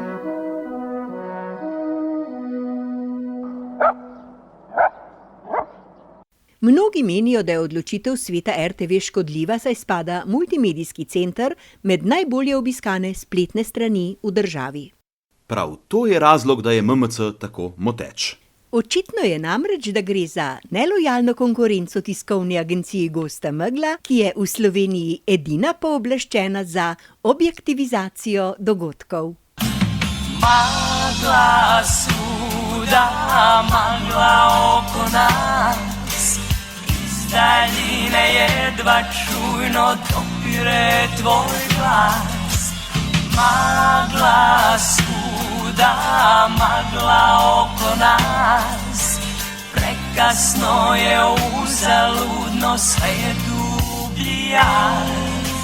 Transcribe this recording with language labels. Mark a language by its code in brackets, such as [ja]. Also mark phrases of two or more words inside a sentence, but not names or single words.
[sl] Mnogi menijo, da je odločitev sveta RTV škodljiva, saj spada multimedijski center med najbolje obiskane spletne strani v državi. Prav to je razlog, da je MMC tako moteč. Očitno je namreč, da gre za nelojalno konkurenco tiskovni agenciji Gosta megla, ki je v Sloveniji edina pooblaščena za objektivizacijo dogodkov. [hr] Magla svuda, magla oko nas, iz daljine jedva čujno dopire tvoj glas. Magla svuda, magla oko nas, prekasno je, uzaludno, sve je dublji jaz.